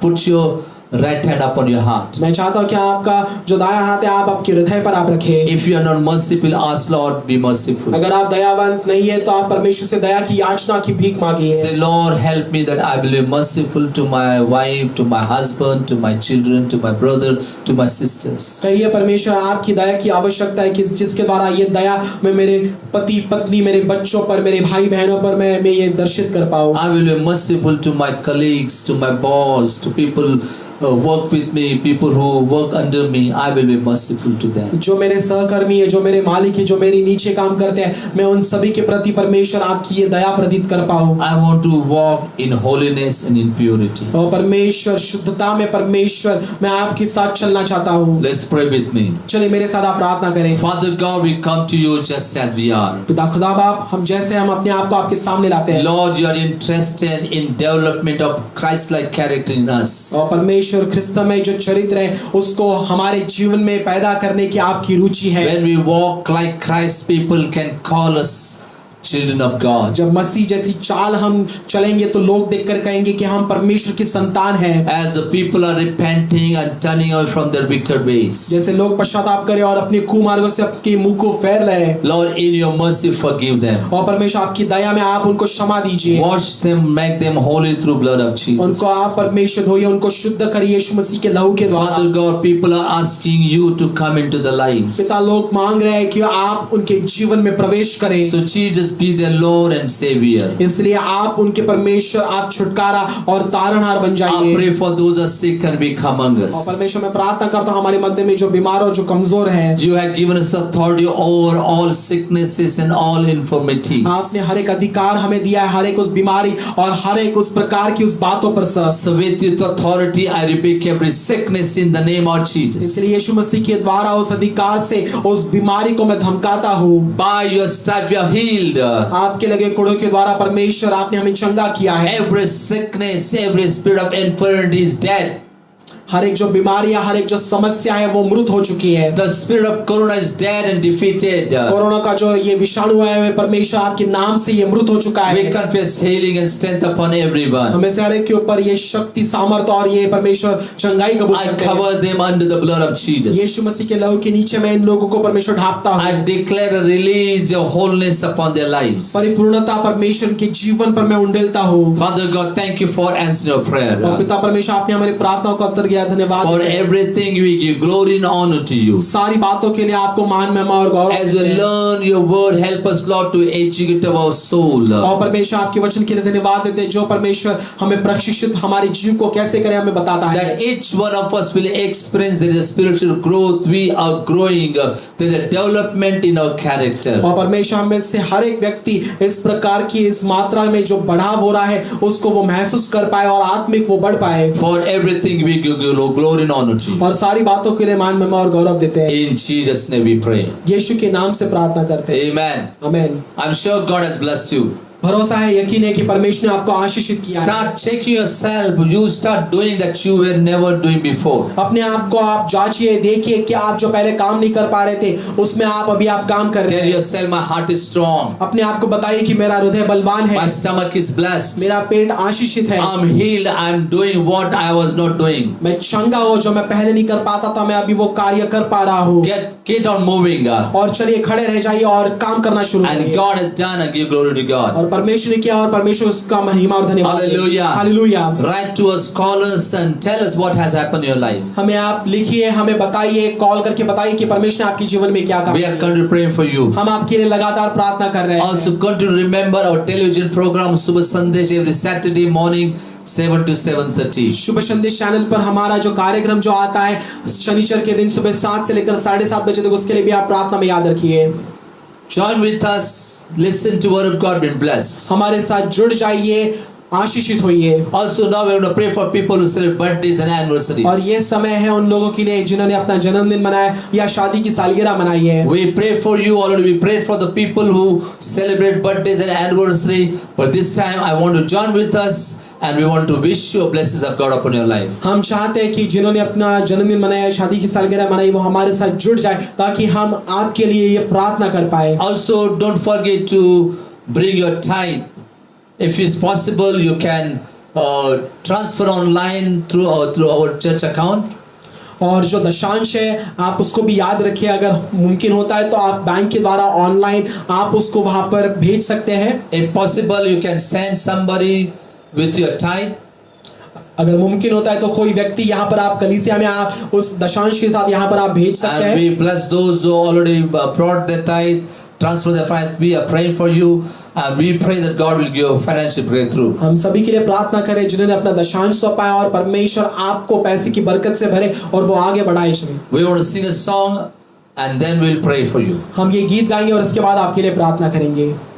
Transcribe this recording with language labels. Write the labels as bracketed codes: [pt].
[en] Put your right hand upon your heart. [hi] मैं चाहता हूँ कि आपका जो दाया हाथ है आप आपके हृदय पर आप रखें। [en] If you are not merciful, ask Lord, be merciful. [hi] अगर आप दयावान नहीं है तो आप परमेश्वर से दया की याचना की भीख मांगिए। [en] Say, Lord, help me that I will be merciful to my wife, to my husband, to my children, to my brother, to my sisters. [hi] कहिए परमेश्वर आपकी दया की आवश्यकता है कि जिसके द्वारा ये दया मैं मेरे पति पत्नी, मेरे बच्चों पर, मेरे भाई बहनों पर मैं ये दर्शित कर पाऊँ। [en] I will be merciful to my colleagues, to my boss, to people work with me, people who work under me. I will be merciful to them. [hi] जो मेरे सहकर्मी है, जो मेरे मालिक है, जो मेरे नीचे काम करते हैं, मैं उन सभी के प्रति परमेश्वर आपकी ये दया प्रतीत कर पाऊँ। [en] I want to walk in holiness and in purity. [hi] और परमेश्वर शुद्धता में परमेश्वर मैं आपके साथ चलना चाहता हूँ। [en] Let's pray with me. [hi] चलिए मेरे साथ आप प्रार्थना करें। [en] Father God, we come to you just as we are. [hi] पिता खुदा बाप, हम जैसे हम अपने आप को आपके सामने लाते हैं। [en] Lord, you are interested in development of Christ-like character in us. [hi] और परमेश्वर ख्रिस्त में जो चरित्र है उसको हमारे जीवन में पैदा करने की आपकी रुचि है। [en] When we walk like Christ, people can call us children of God. [hi] जब मसीह जैसी चाल हम चलेंगे तो लोग देखकर कहेंगे कि हम परमेश्वर की संतान हैं। [en] As the people are repenting and turning away from their wicked ways. [hi] जैसे लोग पश्चाताप करें और अपने कुमार्गों से अपने मुंह को फेर लें। [en] Lord, in your mercy, forgive them. [hi] और परमेश्वर आपकी दया में आप उनको क्षमा दीजिए। [en] Wash them, make them holy through blood of Jesus. [hi] उनको आप परमेश्वर धोइए, उनको शुद्ध करिए यीशु मसीह के लहू के द्वारा। [en] Father God, people are asking you to come into the lives. [hi] पिता लोग मांग रहे हैं कि आप उनके जीवन में प्रवेश करें। [en] So Jesus, be their Lord and Savior. [hi] इसलिए आप उनके परमेश्वर, आप छुटकारा और तारणहार बन [en] I [hi] जाइए। [en] pray for those who are sick and weak among [hi] और [en] us. [hi] परमेश्वर मैं प्रार्थना करता हूँ हमारे मध्य में जो बीमार और जो कमजोर हैं, [en] You have given us authority over all sicknesses and all infirmities. [hi] आपने हर एक अधिकार हमें दिया है, हर एक उस बीमारी और हर एक उस प्रकार की उस बातों पर sir. [en] So with your authority, I rebuke every sickness in the name of Jesus. [hi] इसलिए यीशु मसीह के द्वारा उस अधिकार से उस बीमारी को मैं धमकाता हूँ। [en] By your stripes you are healed. [hi] आपके लगे कोड़ों के द्वारा परमेश्वर आपने हमें चंगा किया है। [en] Every sickness, every spirit of infirmity is dead. [hi] हर एक जो बीमारियां, हर एक जो समस्या है वो मृत हो चुकी है। [en] The spirit of corona is dead and defeated. [hi] Corona का जो ये विषाणु है वे परमेश्वर आपके नाम से ये मृत हो चुका है। [en] We confess healing and strength upon everyone. [hi] हमें से हर एक के ऊपर ये शक्ति, सामर्थ और ये परमेश्वर चंगाई कबूल [en] I [hi] करते हैं। [en] cover them under the blood of Jesus. [hi] यीशु मसीह के लहू के नीचे मैं इन लोगों को परमेश्वर ढांपता हूँ। [en] I declare a release of wholeness upon their lives. [hi] परिपूर्णता परमेश्वर के जीवन पर मैं उंडेलता हूँ। [en] Father God, thank you for answering your [hi] और [en] prayer. [hi] पिता परमेश्वर आपने हमारी प्रार्थनाओं का उत्तर दिया, धन्यवाद। [en] For everything we give glory and honor to you. [hi] सारी बातों के लिए आपको मान, महिमा और गौरव [en] As [hi] देते [en] we [hi] हैं। [en] learn your word, help us, Lord, to educate our soul. [hi] और परमेश्वर आपके वचन के लिए धन्यवाद देते हैं जो परमेश्वर हमें प्रशिक्षित हमारे जीव को कैसे करें हमें बताता है। [en] That each one of us will experience there is a spiritual growth. We are growing. There is a development in our character. [hi] और परमेश्वर हमें से हर एक व्यक्ति इस प्रकार की इस मात्रा में जो बढ़ाव हो रहा है उसको वो महसूस कर पाए और आत्मिक वो बढ़ पाए। [en] For everything we give glory and honor to you. [hi] और सारी बातों के लिए मान, महिमा और गौरव देते हैं। [en] In Jesus' name we pray. [hi] यीशु के नाम से प्रार्थना करते हैं। [en] Amen. [hi] आमीन। [en] I'm sure God has blessed you. [hi] भरोसा है, यकीन है कि परमेश्वर ने आपको आशीषित किया है। [en] Start checking yourself. You start doing that you were never doing before. [hi] अपने आप को आप जांचिए, देखिए कि आप जो पहले काम नहीं कर पा रहे थे उसमें आप अभी आप काम कर रहे [en] Tell [hi] हैं। [en] yourself, my heart is strong. [hi] अपने आप को बताइए कि मेरा हृदय बलवान है, [en] My stomach is blessed. [hi] मेरा पेट आशीषित है, [en] I'm healed. I'm doing what I was not doing. [hi] मैं चंगा हूँ, जो मैं पहले नहीं कर पाता था मैं अभी वो कार्य कर पा रहा हूँ। [en] Get on moving. [hi] और चलिए खड़े रह जाइए और काम करना शुरू [en] And [hi] करिए। [en] God has done and give glory to God. [hi] और परमेश्वर ने किया और परमेश्वर उसका महिमा और धन्यवाद। [en] Hallelujah. [hi] Hallelujah. [en] Write to us, call us and tell us what has happened in your life. [hi] हमें आप लिखिए, हमें बताइए, कॉल करके बताइए कि परमेश्वर ने आपके जीवन में क्या काम [en] We are [hi] किया। [en] going to pray for you. [hi] हम आपके लिए लगातार प्रार्थना कर रहे हैं। [en] Also continue to remember our television program Subha Sandesh every Saturday morning 7 to 7:30. [hi] शुभ संदेश चैनल पर हमारा जो कार्यक्रम जो आता है शनिचर के दिन सुबह 7 से लेकर 7:30 बजे तक, उसके लिए भी आप प्रार्थना में याद रखिए। [en] Join with us, listen to word of God, be blessed. [hi] हमारे साथ जुड़ जाइए, आशीषित होइए। [en] Also now we are going to pray for people who celebrate birthdays and [hi] और [en] anniversaries. [hi] ये समय है उन लोगों के लिए जिन्होंने अपना जन्मदिन मनाया या शादी की सालगिरह मनाई है। [en] We pray for you already. We pray for the people who celebrate birthdays and anniversary. But this time I want to join with us and we want to wish you blessings of God upon your life. [hi] हम चाहते हैं कि जिन्होंने अपना जन्मदिन मनाया, शादी की सालगिरह मनाई, वो हमारे साथ जुड़ जाए ताकि हम आपके लिए ये प्रार्थना कर पाए। [en] Also don't forget to bring your tithe. If it's possible, you can transfer online through our church account. [hi] और जो दशांश है आप उसको भी याद रखिए, अगर मुमकिन होता है तो आप बैंक के द्वारा ऑनलाइन आप उसको वहां पर भेज सकते हैं। [en] If possible, you can send somebody with your tithe. [hi] अगर मुमकिन होता है तो कोई व्यक्ति यहाँ पर आप कलीसिया में आप उस दशांश के साथ यहाँ पर आप भेज सकते [en] And [hi] हैं। [en] we bless those who already brought their tithe, transfer their tithe. We are praying for you and we pray that God will give financial breakthrough. [hi] हम सभी के लिए प्रार्थना करें जिन्होंने अपना दशांश सौंपा है और परमेश्वर आपको पैसे की बरकत से भरे और वो आगे बढ़ाए चले। [en] We want to sing a song and then we'll pray for you. [hi] हम ये गीत गाएंगे और इसके बाद आपके लिए प्रार्थना करेंगे।